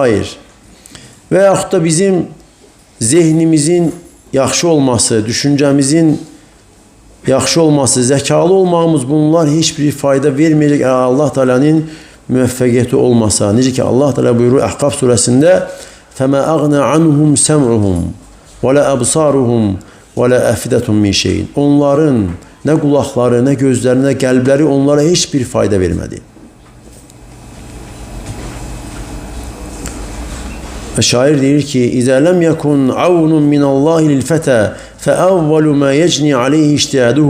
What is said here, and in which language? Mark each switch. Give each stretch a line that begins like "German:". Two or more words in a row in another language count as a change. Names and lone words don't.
Azerbaijani: və yaxud da bizim zehnimizin yaxşı olması, düşüncəmizin yaxşı olması, zəkalı olmağımız bunlar heç bir fayda verməyəcək Allah Teala'nın müvəffəqiyyəti olmasa. Necə ki Allah Teala buyurur Əhqaf surəsində
Arabic: فَمَا أَغْنَ عَنْهُمْ سَمْعُهُمْ وَلَا أَبْصَارُهُمْ وَلَا أَفِدَةٌ مِنْ شَيْءٍ.
Azerbaijani: Onların nə qulaqları, nə gözləri, nə qəlbləri onlara heç bir fayda vermədi. Ve şair deyir ki,
Arabic: إذا لم يكن عون من الله للفتى فأول ما يجني عليه اجتهاده.